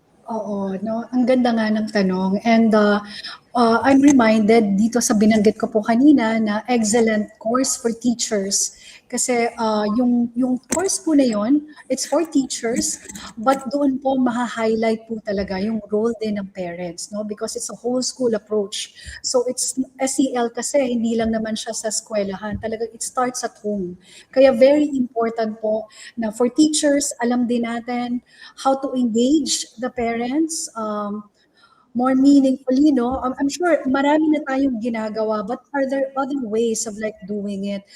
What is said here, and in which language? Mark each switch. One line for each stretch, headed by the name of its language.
Filipino: Oo, no? Ang ganda nga ng tanong.
English: And I'm reminded
Filipino: dito sa binanggit ko po kanina na excellent course for teachers. Kasi yung course po na yon,
English: it's for teachers,
Filipino: but doon po maha-highlight po talaga yung role din ng parents, no?
English: Because it's a whole school approach.
Filipino: So it's SEL kasi hindi lang naman siya sa eskwelahan.
English: Talaga it starts at home. Kaya very important po na for teachers,
Filipino: alam din natin
English: how to engage the parents, more meaningfully, no? I'm sure
Filipino: marami na tayong ginagawa,
English: but are there other ways of like doing it?